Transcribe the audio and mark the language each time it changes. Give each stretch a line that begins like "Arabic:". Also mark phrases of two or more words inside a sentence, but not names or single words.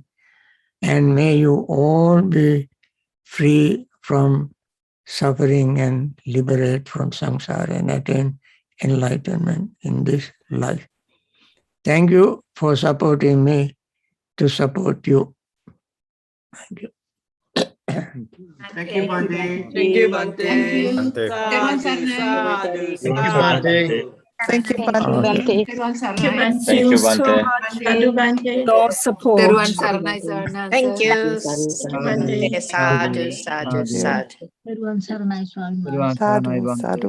English: And may you all be free from suffering and liberate from samsara and attain enlightenment in this life. Thank you for supporting me to support you. Thank you. Thank you, Bhante. Thank you, Bhante. Bhante. Sadhu. Thank you, Bhante. Okay. Thank you, Bhante.
Pali: Sadhu Bhante.
English: Lord support.
Sinhala: Teruvan Saranai Sarana.
English: Thank you. Bhante.
Pali: Sadhu, sadhu, sadhu. Sadhu, sadhu.